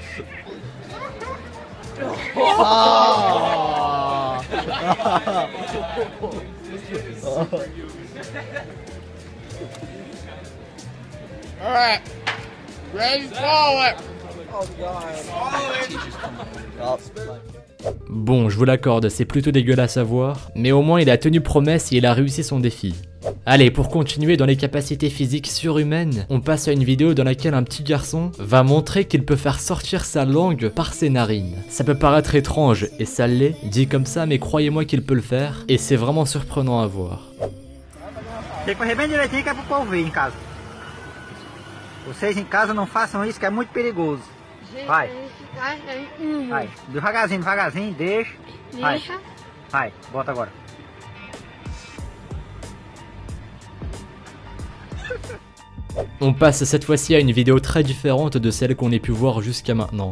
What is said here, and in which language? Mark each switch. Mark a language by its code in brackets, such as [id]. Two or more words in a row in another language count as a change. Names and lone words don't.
[en] Alright, ready, follow it. Oh god. [fr] Bon, je vous l'accorde, c'est plutôt dégueulasse à voir, mais au moins il a tenu promesse et il a réussi son défi. Allez, pour continuer dans les capacités physiques surhumaines, on passe à une vidéo dans laquelle un petit garçon va montrer qu'il peut faire sortir sa langue par ses narines. Ça peut paraître étrange, et ça l'est, dit comme ça, mais croyez-moi qu'il peut le faire, et c'est vraiment surprenant à voir. [pt] Tem que correr bem direitinho que é pro povo ver em casa. Vocês em casa não façam isso que é muito perigoso. Vai. Vai. Devagarzinho, deixa. Vai. Vai, bota agora. [fr] On passe cette fois-ci à une vidéo très différente de celle qu'on ait pu voir jusqu'à maintenant.